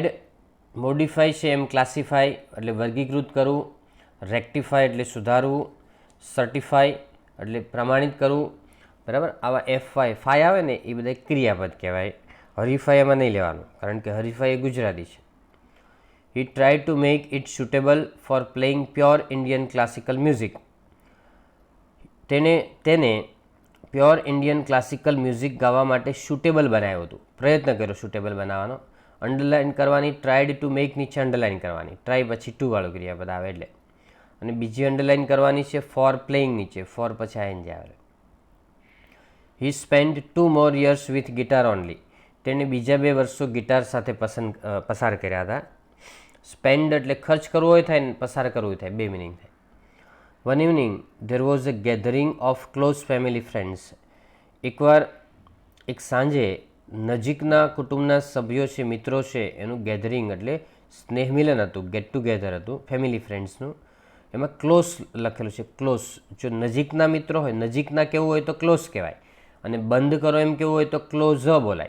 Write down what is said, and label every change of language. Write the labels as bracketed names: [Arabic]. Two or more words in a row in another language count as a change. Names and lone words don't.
[Gujarati] મોડિફાય છે એમ ક્લાસિફાય એટલે વર્ગીકૃત કરવું. રેક્ટિફાય એટલે સુધારવું. સર્ટિફાય એટલે પ્રમાણિત કરવું, બરાબર. આવા ફાય આવે ને એ બધા ક્રિયાપદ કહેવાય. હરીફાઈ એમાં નહીં લેવાનું કારણ કે હરીફાઈ એ ગુજરાતી છે. [English] He tried to make it suitable for playing pure Indian classical music. [Gujarati] તેને [English] pure Indian classical music [Gujarati] ગાવા માટે સુટેબલ બનાવ્યું હતું, પ્રયત્ન કર્યો સુટેબલ બનાવવાનો. અંડરલાઇન કરવાની, [English] tried to make [Gujarati] નીચે અંડરલાઇન કરવાની, ટ્રાય પછી ટુ વાળું ક્રિયાપદ આવે એટલે. અને બીજી અંડરલાઇન કરવાની છે [English] for playing [Gujarati] નીચે, ફોર પછી આઈએનજી આવે. [English] He spend 2 more years with guitar only. [Gujarati] તેણે બીજા 2 વર્ષો ગિટાર સાથે પસાર કર્યા હતા. સ્પેન્ડ એટલે ખર્ચ કરવો હોય થાય ને પસાર કરવું થાય, બે મિનિંગ થાય. [English] One evening, there was a gathering of close family friends. [Gujarati] એકવાર એક સાંજે નજીકના કુટુંબના સભ્યો છે, મિત્રો છે, એનું ગેધરિંગ એટલે સ્નેહમિલન હતું, [English] get together [Gujarati] હતું [English] family friendsનું. [Gujarati] એમાં ક્લોઝ લખેલું છે, ક્લોઝ. જો નજીકના મિત્રો હોય, નજીકના કેવું હોય તો ક્લોઝ કહેવાય, અને બંધ કરો એમ કેવું હોય તો ક્લોઝ બોલાય.